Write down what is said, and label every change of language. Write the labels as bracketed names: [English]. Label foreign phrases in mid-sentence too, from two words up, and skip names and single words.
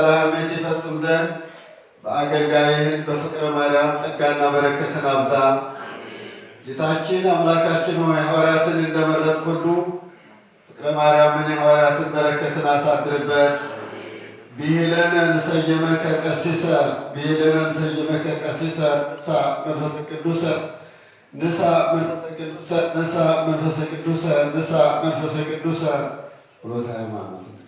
[Amharic] ሐሜት ይፈጽም ዘንድ በአገልጋይህን በፍቅረ ማርያም ጸጋና በረከትን አብዛ። ጌታችን አምላካችን ሆይ ሐዋርያትን እንደመረጥክ ሁሉ ፍቅረ ማርያምን የሐዋርያትን በረከትን አሳድርበት። [Geez] ብሂለነ ንሰይመከ ቀሲሰ ብሂለነ ንሰይመከ ቀሲሰ ንሳ መንፈሰ ቅዱሰ ንሳ መንፈሰ ቅዱሰ ንሳ መንፈሰ ቅዱሰ ንሳ መንፈሰ ቅዱሰ [Amharic] ጸሎተ ሃይማኖት።